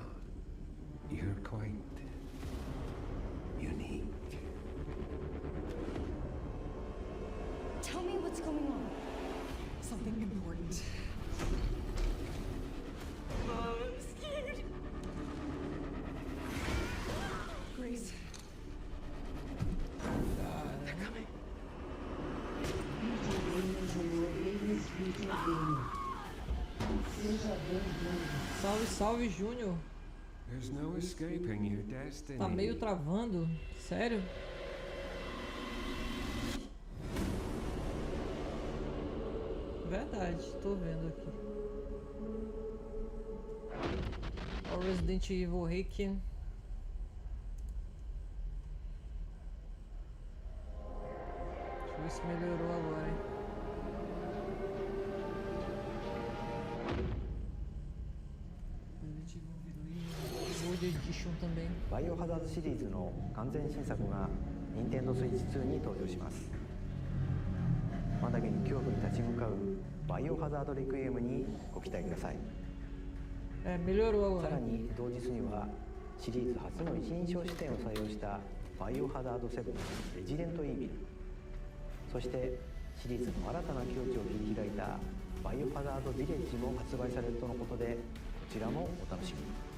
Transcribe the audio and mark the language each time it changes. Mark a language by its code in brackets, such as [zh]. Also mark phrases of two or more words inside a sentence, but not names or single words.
[en] You're quite unique. Tell me what's going on. Something important. I'm scared. Grace. [pt] Videogames e videogames. Seja bem-vindo. Salve, salve, Júnior. There's no escaping your destiny. Tá meio travando? Sério? Verdade, tô vendo aqui. O Resident Evil Rick. Deixa eu ver se melhorou agora, hein? Gold Edition também. [ja] バイオハザードシリーズの完全新作が Nintendo Switch 2に登場します。まだけに恐怖に立ち向かうバイオハザードレクイエムにご期待ください。 [pt] melhorou agora. [ja] さらに同日にはシリーズ初の一人称視点を採用したバイオハザード7レジデントイービル、そしてシリーズの新たな境地を切り開いたバイオハザードビレッジも発売されるとのことで、こちらもお楽しみに。